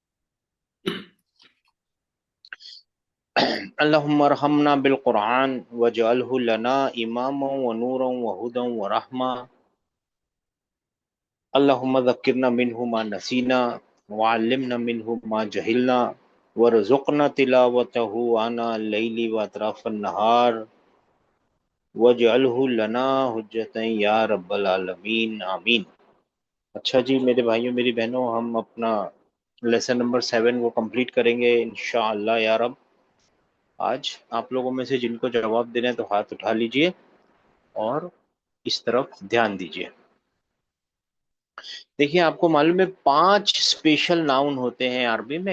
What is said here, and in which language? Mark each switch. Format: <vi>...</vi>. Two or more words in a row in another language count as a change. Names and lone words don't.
<ar>اللهم ارحمنا بالقرآن واجعله لنا إماما ونورا وهدى ورحمة. اللهم ذكرنا منه ما نسينا وعلمنا منه ما جهلنا وارزقنا تلاوته آناء الليل وأطراف النهار واجعله لنا حجة يا رب العالمين آمين.</ar> <hi>अच्छा जी मेरे भाइयों मेरी बहनों, हम अपना</hi> <en>lesson number</en> <hi>7 को कंप्लीट करेंगे</hi> <ar>إن شاء الله يا رب.</ar> <hi>आज आप लोगों में से जिनको जवाब देना है तो हाथ उठा लीजिए और इस तरफ ध्यान दीजिए। देखिए, आपको मालूम है 5</hi> <en>special noun</en> <hi>होते हैं अरबी में।</hi>